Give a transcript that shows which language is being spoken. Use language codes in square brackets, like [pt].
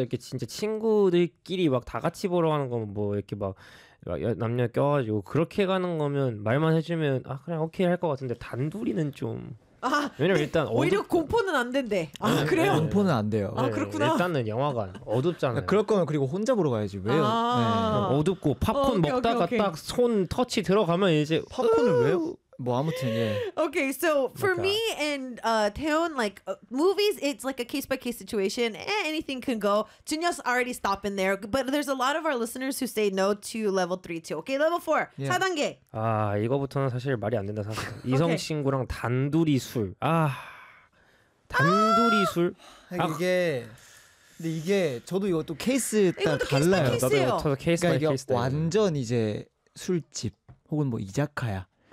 [ko] 이렇게 진짜 친구들끼리 막 다 같이 보러 가는 거면 뭐 이렇게 막 남녀 껴가지고 그렇게 가는 거면 말만 해주면 아 그냥 오케이 할 것 같은데 단둘이는 좀. 왜냐면 일단 오히려 공포는 안 된대. 아 그래요? 공포는 안 돼요. 아 그렇구나. 일단은 영화관 어둡잖아요. 그럴 거면 그리고 혼자 보러 가야지. 왜요? 아~ 네. 어둡고 팝콘 오케이, 먹다가 오케이. 딱 손 터치 들어가면 이제 팝콘을 왜요? 뭐 아무튼 예. [en] Okay, so for [ko] 그러니까. [en] me and Taeyeon, like movies, it's like a case by case situation. Eh, anything can go. Junyoung's already stopping there, but there's a lot of our listeners who say no to level 3 too. Okay, level 4. [ko] 4단계. 아 이거부터는 사실 말이 안 된다 사실. 이성 친구랑 단둘이 술. 아 단둘이 술. 아, 이게 근데 이게 저도 이것도 케이스 딱 달라요. 나도 저도 케이스 그러니까 by 그러니까 케이스. 이게 완전 이제 술집 혹은 뭐 이자카야.